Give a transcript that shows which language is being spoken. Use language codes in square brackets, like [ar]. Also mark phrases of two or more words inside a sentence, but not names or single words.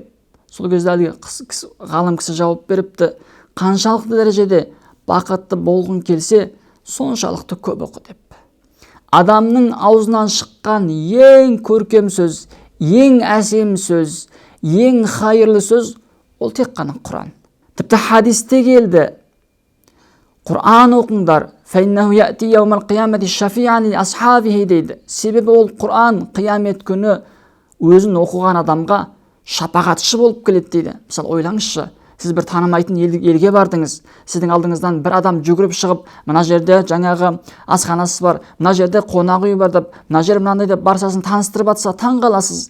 [kk] Сол кезде әлгі ғалым кісі жауап беріпті, қаншалықты дәрежеде бақытты болғың келсе, соншалықты көп оқы деп. Адамның аузынан шыққан ең көркем сөз, ең әсем сөз, ең хайырлы сөз ол тек қана Құран. Тіпті хадисте келді, Құран оқыңдар, [ar] فَإِنَّهُ يَأْتِي يَوْمَ الْقِيَامَةِ شَفِيعًا لِأَصْحَابِهِ дейді. [kk] Себебі ол Құран қиямет күні өзін оқыған адамға шапағатшы болып келеді дейді. Мысалы ойлаңызшы, сіз бір танымайтын елге бардыңыз, сіздің алдыңыздан бір адам жүгіріп шығып, мына жерде жаңағы асханасы бар, мына жерде қонақ үй бар деп, мына жер мынандай деп барсасын таныстырып жатса таң қаласыз.